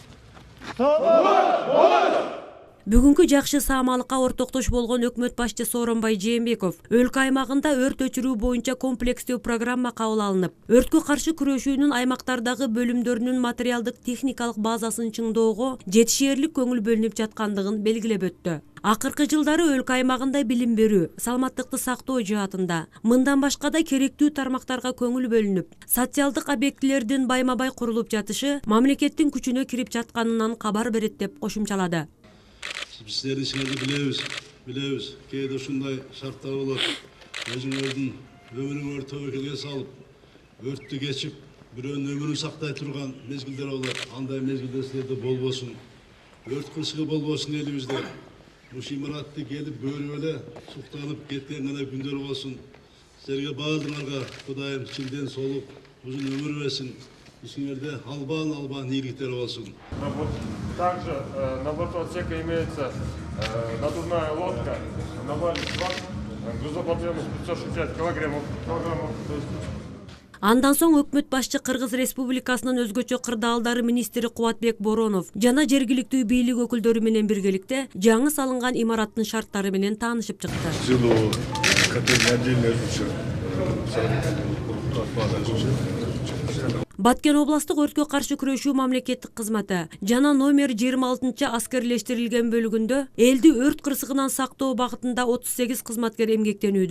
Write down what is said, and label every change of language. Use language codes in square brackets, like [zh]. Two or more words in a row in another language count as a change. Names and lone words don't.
[ky] Бүгүнкү жакшы саамалыкка ортоктош болгон өкмөт башчы Сооронбай Жээнбеков өлкө аймагында өрт өчүрүү боюнча комплекстүү программа кабыл алынып, өрткө каршы күрөшүүнүн аймактардагы бөлүмдөрүнүн материалдык техникалык базасын чыңоого жетишээрлик көңүл бөлүнүп жаткандыгын белгилеп өттү. Акыркы жылдары өлкө аймагында билим берүү, саламаттыкты сактоо жаатында, мындан башка да керектүү тармактарга көңүл бөлүнүп, социалдык объектилердин байма-бай курулуп жатышы мамлекеттин күчүнө кирип жатканынан кабар берет деп кошумчалады. [kk] Сіздердің ішіңізді білеміз. [ky] Кейде ушундай шарттар болот. Өзүңөрдүн өмүрүңөрдү тобокелге салып, өрттү кечип, бирөөнүн өмүрүн сактай турган мезгилдер болот. Андай мезгилде силерде болбосун. Өрт кырсыгы болбосун элибизде. Ушу имаратты келип көрүп эле суктанып кеткен гана күндөр болсун. Силерге баардыгыңарга Кудайым чилден солук, узун өмүр берсин. Ишиңерде албан ийгиликтер болсун. [ru] Также на борту отсека имеется надувная лодка, навальный шланг, грузоподъемность 560 килограммов. [ky] Андан соң өкмөт башчы Кыргыз Республикасынын өзгөчө кырдаалдары министри Кубатбек Боронов жана жергиликтүү бийлик өкүлдөрү менен биргеликте жаңы салынган имараттын шарттары менен таанышып чыкты. Баткен областык өрткө каршы күрөшүү мамлекеттик кызматы жана номер 26 аскерлештирилген бөлүгүндө элди өрт кырсыгынан сактоо багытында 38 кызматкер эмгектенүүдө.